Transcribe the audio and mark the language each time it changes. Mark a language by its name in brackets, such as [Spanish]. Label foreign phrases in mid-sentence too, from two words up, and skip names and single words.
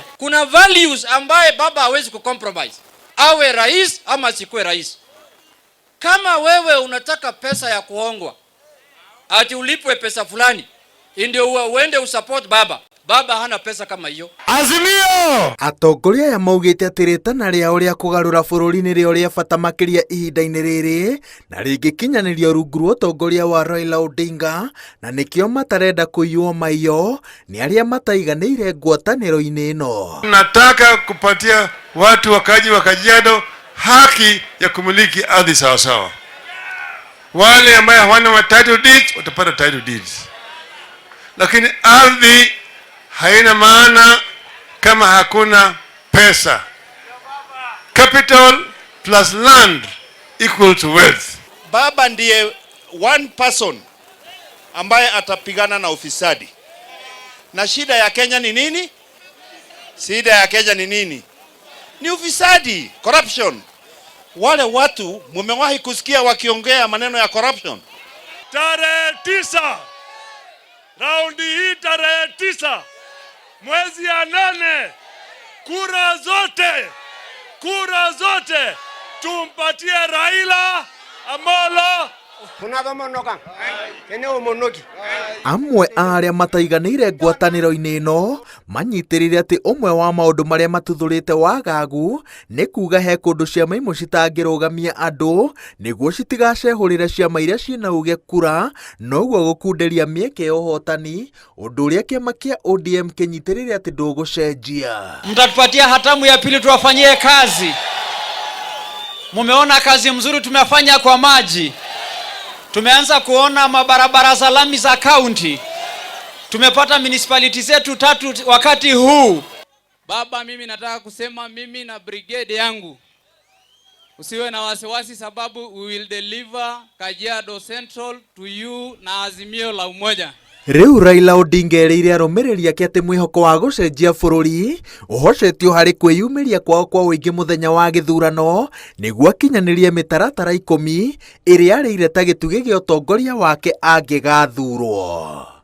[Swahili] Kuna values ambaye baba hawezi kucompromise, awe rais ama sikuwe rais. Kama wewe unataka pesa ya kuongwa, ati ulipwe pesa fulani ndio uende usupport baba, baba hana pesa kama hiyo. Azimio! [Kikuyu] Atongoria ya maugĩte atĩ rĩtana rĩao rĩa kũgarũra bũrũri nĩrĩo rĩa bata makĩria ihinda-inĩ rĩrĩ na rĩngĩkinyanĩrio rungu rwa ũtongoria wa Raila Odinga, na nĩkĩo matarenda kũiywo maiyo nĩ arĩa mataiganĩire ngwatanĩro-inĩ ĩno. [Swahili] Nataka kupatia watu wakaji wa Kajiado haki ya kumiliki ardhi sawasawa. Wale ambao hawana [English] title deeds [Swahili] watapata [English] title deeds. [Swahili] Lakini ardhi haina maana kama hakuna pesa. [English] Capital plus land equal to wealth. [Swahili] Baba ndiye [English] one person [Swahili] ambaye atapigana na ufisadi. Na shida ya Kenya ni nini? Shida ya Kenya ni nini? Ni ufisadi, corruption. Wale watu mumewahi kusikia wakiongea maneno ya corruption? Tarehe 9 raundi hii, tarehe 9 mwezi ya 8, kura zote tumpatie Raila Amolo. [Kikuyu] Amwe arĩa mataiganĩire ngwatanĩro-inĩ ĩno manyitĩrĩire atĩ ũmwe wa maũndũ marĩa matuthũrĩte wagagu nĩ kuga he kũndũ ciama imwe citangĩrũgamia andũ nĩguo citigacehũrĩre ciama iria ciĩna uge kura, noguo gũkundĩria mĩeke ya ũhotani, ũndũ ũrĩa kĩama kĩa ODM kĩnyitĩrĩire atĩ ndũgũcenjia. [Swahili] Mtatupatia hatamu ya pili tuwafanyie kazi. Mumeona kazi mzuri tumefanya kwa maji. Tumeanza kuona mabarabara za lami za county. Tumepata municipality zetu 3 wakati huu. Baba, mimi nataka kusema mimi na brigade yangu usiwe na wasiwasi, sababu [English] we will deliver Kajiado Central to you [Swahili] na Azimio la Umoja. [Kikuyu] Rĩu Raila Odinga erĩire arũmĩrĩri ake atĩ mwĩhoko wa gũcenjia bũrũri ũhocetio harĩ kwĩyumĩria kwao kwa ũingĩ mũthenya wa gĩthurano nĩguo akinyanĩrie mĩtaratara 10 ĩrĩa arĩire ta gĩtugĩ gĩa ũtongoria wake angĩgathurwo.